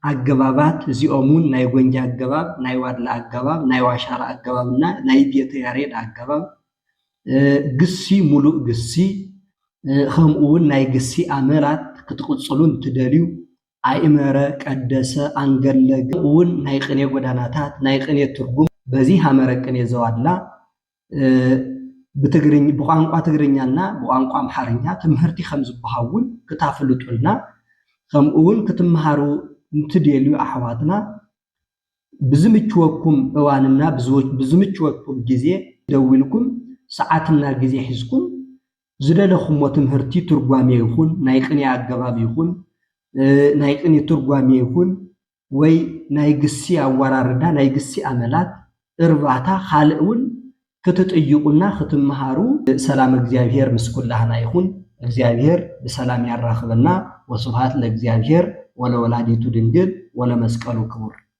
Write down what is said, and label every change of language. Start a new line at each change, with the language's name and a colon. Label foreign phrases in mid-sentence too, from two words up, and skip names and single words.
Tigrinya: አገባባት እዚኦሙን ናይ ጎንጃ አገባብ ናይ ዋድላ አገባብ ናይ ዋሻራ አገባብና ናይ ቤተ ያሬድ አገባብ ግሲ ሙሉእ ግሲ ከምኡውን ናይ ግሲ አመላት ክትቅፅሉን ትደልዩ አእመረ ቀደሰ አንገለገ እውን ናይ ቅኔ ጎዳናታት ናይ ቅኔ ትርጉም በዚህ ሐመረ ቅኔ ዘዋድላ
Amharic: በቋንቋ ትግርኛና በቋንቋ አምሓርኛ
Tigrinya: ትምህርቲ ከም ዝበሃውን ክታፍልጡልና ከምኡውን ክትመሃሩ እንትደልዩ አሕዋትና ብዝምችወኩም እዋንና ብዝምችወኩም ጊዜ ደውልኩም ሰዓትና ጊዜ ሒዝኩም ዝደለኹሞ ትምህርቲ ትርጓሜ ይኹን ናይ ቅኔ አገባብ ይኹን ናይ ቅኔ ትርጓሜ ይኹን ወይ ናይ ግሲ አወራርዳ ናይ ግሲ አመላት እርባታ ካልእውን ክትጥይቁና ክትመሃሩ ሰላም እግዚአብሔር ምስኩላህና ይኹን። እግዚአብሔር በሰላም ያራኽበና።
Geez: ወስብሐት ለእግዚአብሔር ወለወላዲቱ ድንግል ወለመስቀሉ ክቡር።